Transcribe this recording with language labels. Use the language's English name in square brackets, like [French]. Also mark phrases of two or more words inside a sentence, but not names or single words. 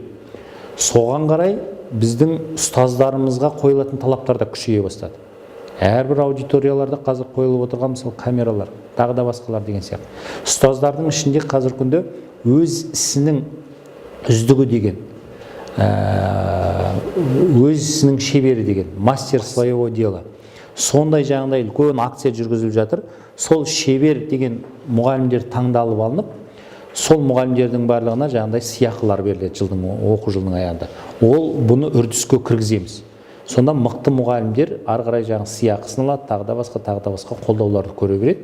[Kazakh] Соған қарай біздің ұстаздарымызға қойылатын талаптар да күшейе бастады. Әрбір аудиторияларда қазір қойылып отырған мысалы камералар, тағы да басқалар деген сияқты. Ұстаздардың ішінде қазір күнде өз ісінің үздігі деген, өз ісінің шебері деген, [Russian] мастер своего дела. [Kazakh] Сондай жаңағыдай үлкен акция жүргізіліп жатыр. Сол шебер деген мұғалімдер таңдалып алынып, сол мұғалімдердің барлығына жаңағыдай сыйақылар беріледі оқу жылының аяғында. Ол бұны үрдіске кіргіземіз. Сонда мықты мұғалімдер ары қарай жаңағы сыйақысын алады, тағы да басқа қолдауларды көре береді.